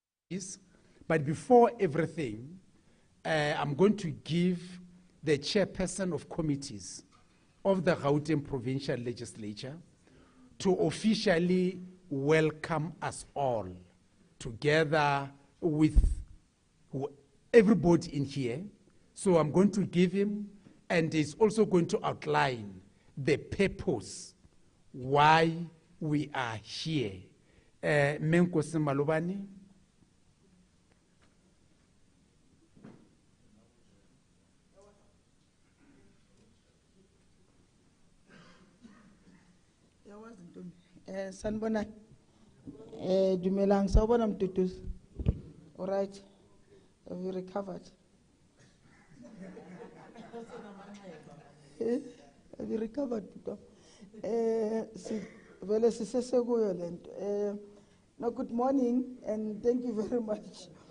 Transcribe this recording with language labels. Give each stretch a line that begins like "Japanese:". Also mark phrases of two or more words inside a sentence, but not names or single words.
English: But before everything, I'm going to give the chairperson of committees of the Gauteng Provincial Legislature to officially welcome us all together with everybody in here. So I'm going to give him, and he's also going to outline the purpose why we are here. Menkosi Malobane.
Zulu: Sanbona, dumelang, sawubona mtutus.
English: All right, have you recovered? Have you recovered, Puto?
Zulu: Vele sisesekuyo lento.
English: No, good morning and thank you very much.